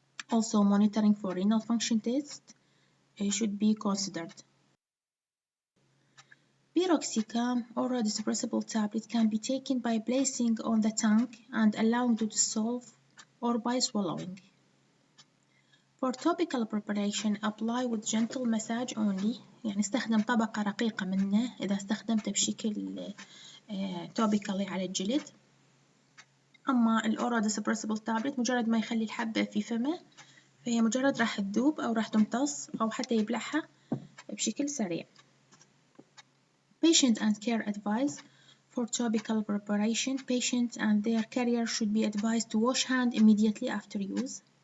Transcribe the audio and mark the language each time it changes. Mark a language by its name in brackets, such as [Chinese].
[English] Also monitoring for renal function test should be considered. Piroxicam oral dispersible tablet can be taken by placing on the tongue and allowing to dissolve or by swallowing. For topical preparation apply with gentle massage only، [Arabic] يعني استخدم طبقة رقيقة منه إذا استخدمته بشكل topically على الجلد. أما الأورال [English] dispersible tablet [Arabic] مجرد ما يخلي الحبة في فمه فهي مجرد راح تذوب أو راح تمتص أو حتى يبلعها بشكل سريع. [English] Patient and care advice for topical preparation. Patients and their carrier should be advised to wash hand immediately after use.